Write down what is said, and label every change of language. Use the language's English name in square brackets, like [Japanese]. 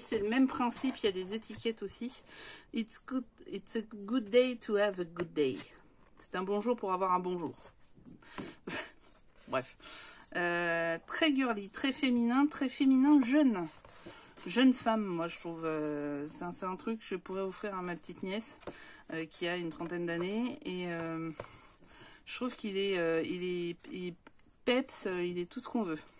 [French] C'est le même principe, il y a des étiquettes aussi. [English] It's a good day to have a good day. [French] C'est un bon jour pour avoir un bon jour. Bref. Très girly, très féminin jeune. Jeune femme, moi je trouve. C'est un truc que je pourrais offrir à ma petite nièce qui a une 30aine d'années. Et je trouve qu'il est peps, il est tout ce qu'on veut.